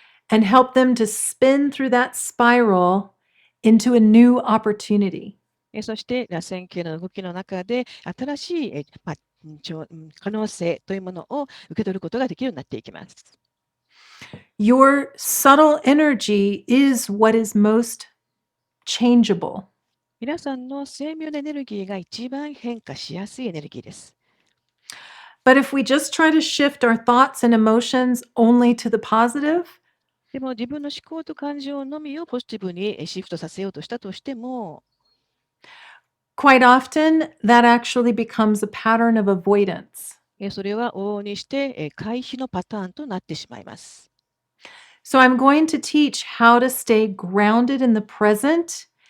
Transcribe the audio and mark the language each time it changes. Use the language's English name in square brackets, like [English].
[English] And help them to spin through that spiral into a new opportunity. [Japanese] そして、螺旋形の動きの中で、新しい可能性というものを受け取ることができるようになっていきます。 [English] Your subtle energy is what is most changeable. [Japanese] 皆さんの精妙なエネルギーが一番変化しやすいエネルギーです。 [English] But if we just try to shift our thoughts and emotions only to the positive, [Japanese] でも自分の思考と感情のみをポジティブにシフトさせようとしたとしても、 [English] quite often that actually becomes a pattern of avoidance. [Japanese] それは往々にして回避のパターンとなってしまいます。 [English] So I'm going to teach how to stay grounded in the present